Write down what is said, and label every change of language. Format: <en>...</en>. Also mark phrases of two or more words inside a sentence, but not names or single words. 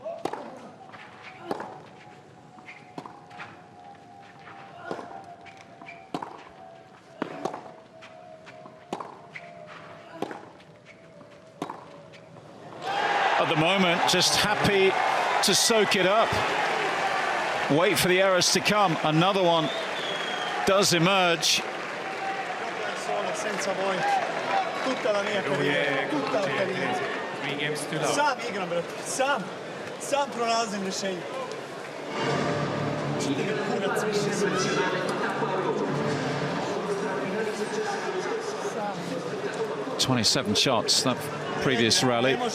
<en>At the moment, just happy to soak it up. Wait for the errors to come. Another one does emerge.</en> <hr>Sam igram, brate. Sam pronalazim rješenje. Kurac više se.</hr> <en>27 shots that previous rally.</en>